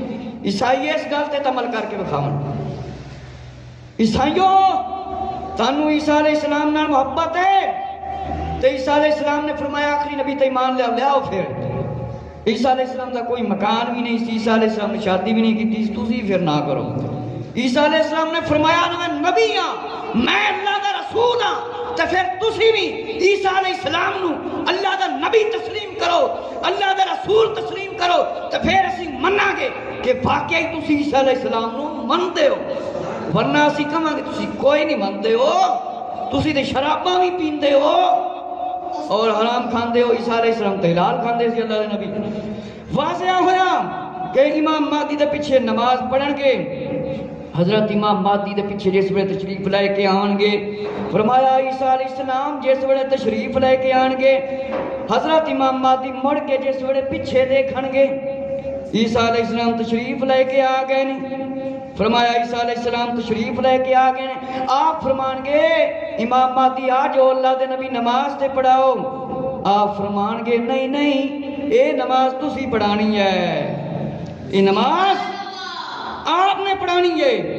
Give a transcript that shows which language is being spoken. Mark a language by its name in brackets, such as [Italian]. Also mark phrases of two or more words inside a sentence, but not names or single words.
[Punjabi] عیسائی اس گل تے عمل کر کے بکھاون. عیسائیوں تانوں عیسیٰ علیہ السلام نال محبت ہے تے عیسیٰ علیہ السلام نے فرمایا آخری نبی تے ایمان لے آؤ. پھر عیسیٰ علیہ السلام دا کوئی مکان بھی نہیں سی, عیسیٰ علیہ السلام نے شادی بھی نہیں کیتی, تسی پھر نہ کرو. عیسیٰ علیہ السلام نے فرمایا میں نبی ہاں, میں اللہ دا رسول ہاں, تو پھر تسی بھی عیسیٰ علیہ السلام نو اللہ دا نبی تسلیم کرو, اللہ دا رسول تسلیم کرو, تو پھر اسی مننا گے کہ واقعی تسی عیسیٰ علیہ السلام نو مندے ہو. ورنہ اسی کہاں گے تسی کوئی نہیں مندے ہو, تسی تے شراباں بھی پیندے ہو, اور حرام کھاندے ہو عیسیٰ علیہ السلام تے حلال کھاندے سی اللہ دے نبی واضح ہویا کہ امام مہدی دے پیچھے نماز پڑھن گے حضرت امام مہدی دے پیچھے جس ویلے تشریف لے کے آن گے فرمایا عیسیٰ علیہ السلام جس ویلے تشریف لے کے آن گے حضرت امام مہدی مڑ کے جس ویلے پیچھے دیکھن گے عیسیٰ علیہ السلام تشریف لے کے آ گئے نہیں فرمایا عیسیٰ علیہ السلام تشریف لے کے آ گئے ہیں آپ فرمان گے امام مہدی آ جو اللہ دے نبی نماز تے پڑھاؤ آپ فرمان گے نہیں نہیں اے نماز تسی پڑھانی ہے [Urdu] یہ نماز آپ نے پڑھانی ہے